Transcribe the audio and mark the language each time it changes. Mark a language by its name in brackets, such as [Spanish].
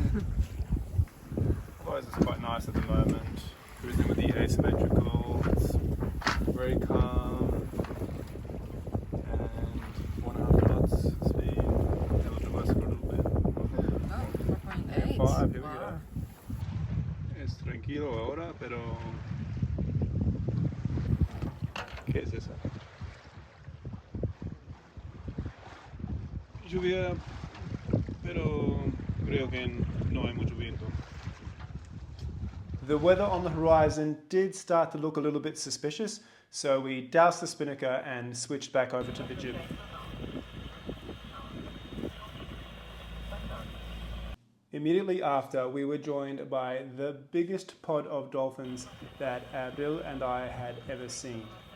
[English] rain. Otherwise it's quite nice at the moment. Cruising with the asymmetrical, it's very calm. And 1.5 knots speed. It'll do us for a little bit. Oh, 4.8. 5, here we Wow. go. [Spanish] Es tranquilo ahora, pero... ¿Qué es esa? Lluvia, pero creo que no hay mucho viento. [English] The weather on the horizon did start to look a little bit suspicious, so we doused the spinnaker and switched back over to the jib. Immediately after, we were joined by the biggest pod of dolphins that Abdul and I had ever seen.